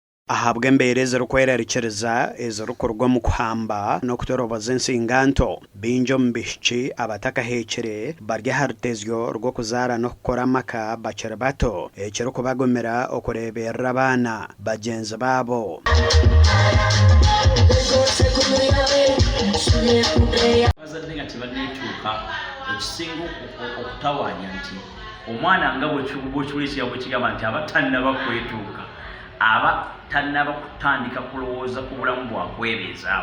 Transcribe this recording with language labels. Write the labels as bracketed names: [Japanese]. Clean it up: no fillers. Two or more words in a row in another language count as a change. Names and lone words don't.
[Nyankole] ahabwa embeera ezirikwerariikiriza ezirikurwa mu kuhamba n'okutoroboza ensinganto bingi omu bishiki abatakahekire bari aha rutezyo rw'okuzaara n'okukora amaka bakiri bato ekirikubagumira okureeberera abaana bagyenzi baabo. [Ganda] Abazadde nga tebanneetuuka ekisinga okutawaanya nti omwana nga bw'ekiwulira bwe kigamba nti aba tannaba kwetuuka, aba tannaba kutandika kulowooza ku bulamu bwakwebeezaawo.